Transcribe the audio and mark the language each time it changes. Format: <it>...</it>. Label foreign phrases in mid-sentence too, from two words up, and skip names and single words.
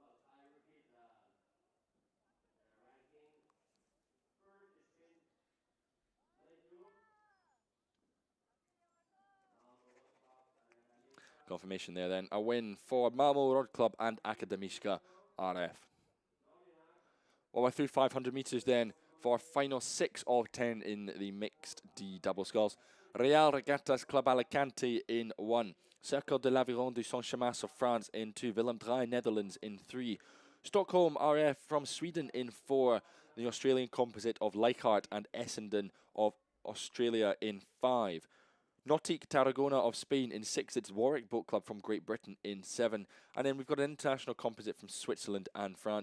<en>Confirmation there then. A win for Malmo Rod Club and Akademiska RF. Well, we're through 500 metres then for final 6 of 10 in the mixed D double sculls. Real Regattas Club Alicante in 1. Cercle de l'Aviron du Saint-Chamas of France in 2. Willem Draai Netherlands in 3. Stockholm RF from Sweden in 4. The Australian composite of Leichhardt and Essendon of Australia in 5. Nautique Tarragona of Spain in 6. It's Warwick Boat Club from Great Britain in 7. And then we've got an international composite from Switzerland and France.</en>